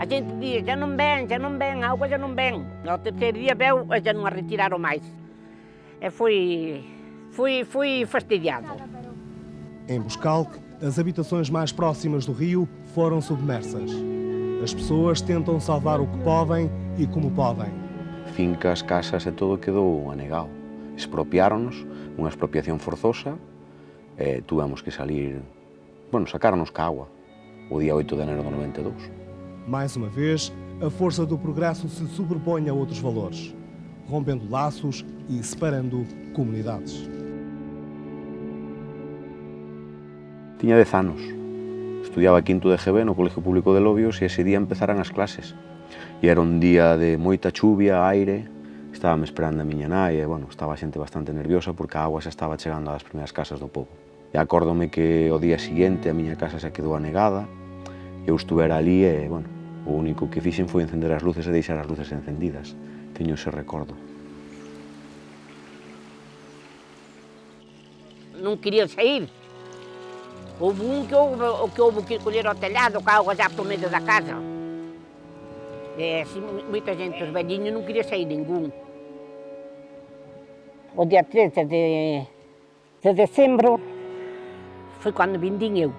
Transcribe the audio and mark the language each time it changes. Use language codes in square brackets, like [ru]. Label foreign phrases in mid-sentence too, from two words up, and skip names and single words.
[pt] A gente diz, já não vem, a água já não vem. No terceiro dia veio, já não a retiraram mais. Fui fastidiado. Em Buscalque, as habitações mais próximas do rio foram submersas. As pessoas tentam salvar o que podem e como podem. [gl] Fincas, casas e todo quedou anegado. Expropiáronos, unha expropiación forzosa, e tuvemos que salir, sacarnos ca agua, o día 8 de enero do 92. [pt] Mais uma vez, a força do progresso se sobrepõe a outros valores, rompendo laços e separando comunidades. [gl] Tiña 10 anos. Estudiaba quinto de GB no Colegio Público de Lobios e ese día empezaran as clases. E era un día de moita chuvia, aire. Estábame esperando a miña nai e, estaba a xente bastante nerviosa porque a agua xa estaba chegando ás primeiras casas do pobo. E acórdome que o día seguinte a miña casa xa quedou anegada. Eu estuvera ali e, o único que fixen foi encender as luces e deixar as luces encendidas. Teño ese recordo. Non quería sair. [pt] Houve un que houve que colher ao telhado, com a água já por meio da casa. Assim, muita gente, os velhinhos, não queria sair nenhum. O dia 13 de dezembro foi quando vim eu.